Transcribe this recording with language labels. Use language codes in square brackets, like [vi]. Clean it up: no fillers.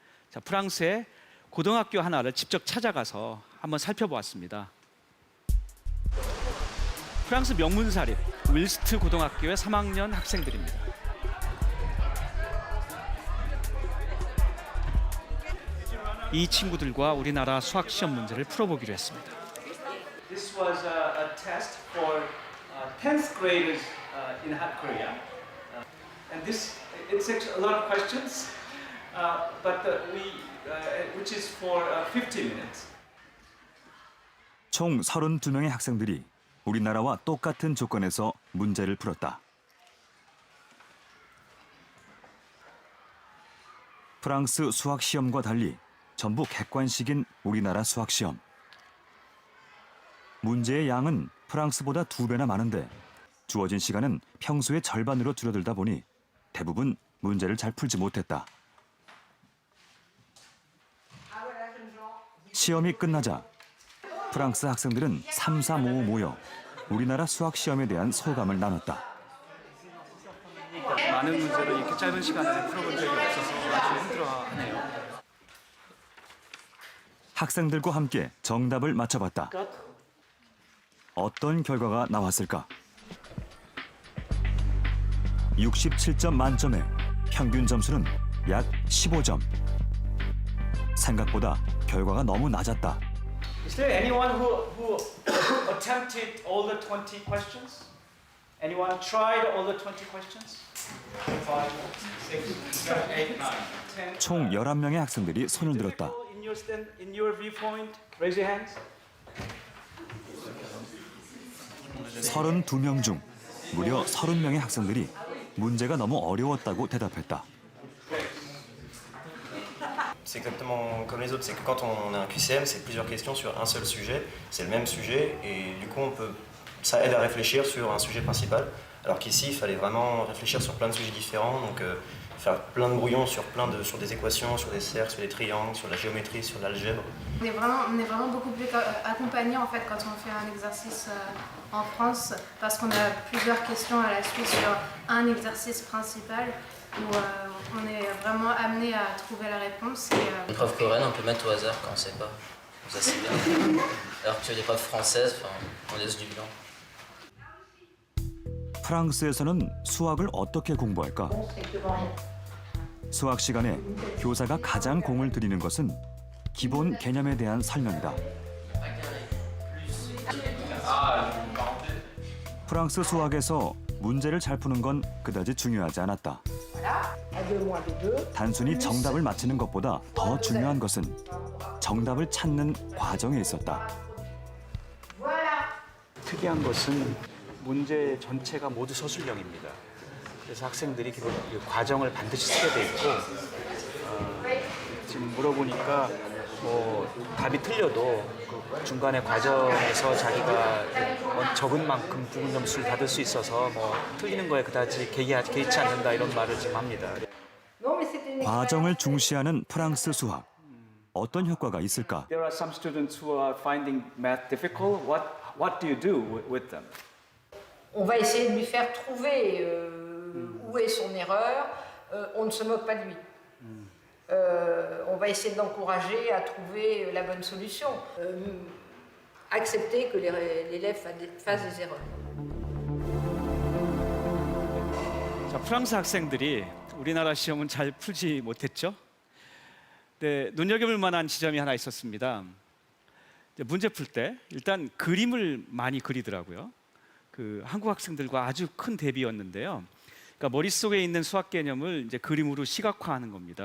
[ko] 자, 프랑스의 고등학교 하나를 직접 찾아가서 한번 살펴보았습니다. 프랑스 명문사립 윌스트 고등학교의 3학년 학생들입니다. 이 친구들과 우리나라 수학 시험 문제를 풀어보기로 했습니다. [en] This was a test for 10th graders in Korea. And this it's a lot of questions, but which is for 50 minutes. [ko] 총 32명의 학생들이 우리나라와 똑같은 조건에서 문제를 풀었다. 프랑스 수학 시험과 달리 전부 객관식인 우리나라 수학 시험. 문제의 양은 프랑스보다 2배나 많은데 주어진 시간은 평소의 절반으로 줄어들다 보니 대부분 문제를 잘 풀지 못했다. 시험이 끝나자 프랑스 학생들은 삼삼오오 모여 우리나라 수학 시험에 대한 소감을 나눴다. 많은 문제를 이렇게 짧은 시간에 풀어본 적이 없어서 아주 힘들어하네요. 학생들과 함께 정답을 맞춰봤다. 어떤 결과가 나왔을까? 67점 만점에 평균 점수는 약 15점. 생각보다 결과가 너무 낮았다. [en] Is there anyone who attempted all the 20 questions? Anyone tried all the 20 questions? 5, 6, 7, 8, 9, 10. [ko] 총 11명의 학생들이 손을 들었다. [en] In your viewpoint, raise your hands. [ko] 32명 중 무려 30명의 학생들이 문제가 너무 어려웠다고 대답했다. [fr] C'est exactement comme les autres, c'est que quand on a un QCM, c'est plusieurs questions sur un seul sujet, c'est le même sujet et du coup ça aide à réfléchir sur un sujet principal, alors qu'ici il fallait vraiment réfléchir sur plein de sujets différents, donc faire plein de brouillons sur des équations, sur des cercles, sur des triangles, sur la géométrie, sur l'algèbre. On est vraiment beaucoup plus accompagné en fait quand on fait un exercice en France parce qu'on a plusieurs questions à la suite sur un exercice principal où on est vraiment amené à trouver la réponse. Une preuve coréenne, on peut mettre au hasard quand on ne sait pas. Ça c'est bien. Alors que les preuves françaises, on laisse du blanc. [ko] 프랑스에서는 수학을 어떻게 공부할까? 수학 시간에 교사가 가장 공을 들이는 것은 기본 개념에 대한 설명이다. 프랑스 수학에서 문제를 잘 푸는 건 그다지 중요하지 않았다. 단순히 정답을 맞히는 것보다 더 중요한 것은 정답을 찾는 과정에 있었다. 특이한 것은 문제 전체가 모두 서술형입니다. 그래서 학생들이 그 과정을 반드시 쓰게 돼 있고 지금 물어보니까 답이 틀려도 그 중간에 과정에서 자기가 적은 만큼 부분 점수를 받을 수 있어서 틀리는 거에 그다지 개의치 않는다 이런 말을 지금 합니다. 과정을 중시하는 프랑스 수학. 어떤 효과가 있을까? [en] There are some students who are finding math difficult. What do you do with them? [fr] On va essayer de lui faire trouver où est son erreur. On ne se moque pas de lui. On va essayer de l'encourager à trouver la bonne solution. Accepter que l'élève fasse des erreurs. [ko] 자, 프랑스 학생들이 우리나라 시험은 잘 풀지 못했죠. 네, 눈여겨볼 만한 지점이 하나 있었습니다. 문제 풀 때 일단 그림을 많이 그리더라고요. 그 한국 학생들과 아주 큰 대비였는데요. 그러니까 머릿속에 있는 수학 개념을 이제 그림으로 시각화하는 겁니다.